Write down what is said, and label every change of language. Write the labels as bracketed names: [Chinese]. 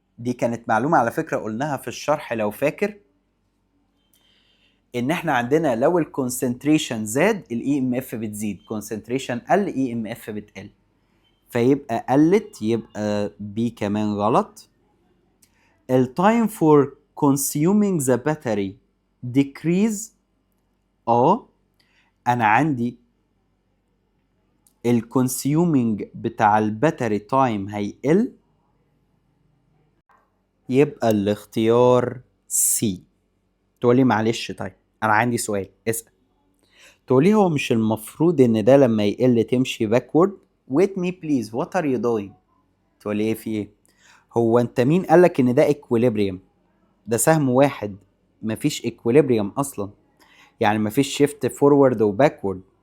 [Arabic] دي كانت معلومة على فكرة قلناها في الشرح لو فاكر، ان احنا عندنا لو الكونسنتريشن زاد الاي ام اف بتزيد، كونسنتريشن قل اي ام اف بتقل. فيبقى قلت، يبقى بي كمان غلط. [English] التايم for consuming the battery decrease. [Arabic] انا عندي الكونسيومينج بتاع الباتري تايم هيقل، يبقى الاختيار سي. تقولي معلش طيب انا عندي سؤال، اسأل. تقولي هو مش المفروض ان ده لما يقل تمشي باكورد؟ [English] wait me please what are you doing؟ [Arabic] تقولي ايه في ايه؟ هو انت مين قالك ان ده equilibrium؟ ده سهم واحد، مفيش equilibrium اصلا، يعني مفيش شيفت فورورد وباكورد.